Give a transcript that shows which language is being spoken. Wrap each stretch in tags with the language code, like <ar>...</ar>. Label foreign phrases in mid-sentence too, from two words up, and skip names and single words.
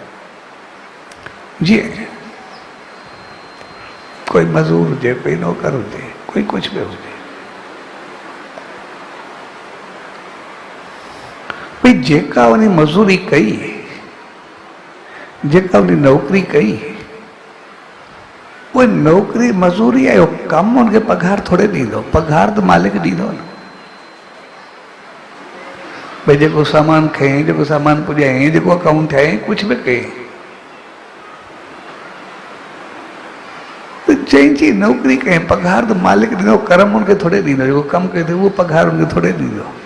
<sd>जीअं कोई मज़दूर हुजे, कोई नौकर हुजे, कोई</sd> <hi>कुछ भी</hi> <sd>हुजे, भाई जेका उन मज़दूरी कई, जेका उन नौकरी कई,</sd> <hi>वो नौकरी मज़दूरी है,</hi> <sd>कम उनके पगार थोड़े ॾींदो, पगार तो मालिक ॾींदो न। भाई जेको सामान खयईं, जेको सामान पुॼायईं, जेको अकाउंट ठायईं,</sd> <hi>कुछ भी</hi> <sd>कयईं, तो जंहिंजी नौकरी कयईं पगार तो मालिक ॾींदो, कर्म उनखे थोड़े ॾींदो, जेको कमु कयो अथई उहो पगार उनखे थोड़े ॾींदो।</sd>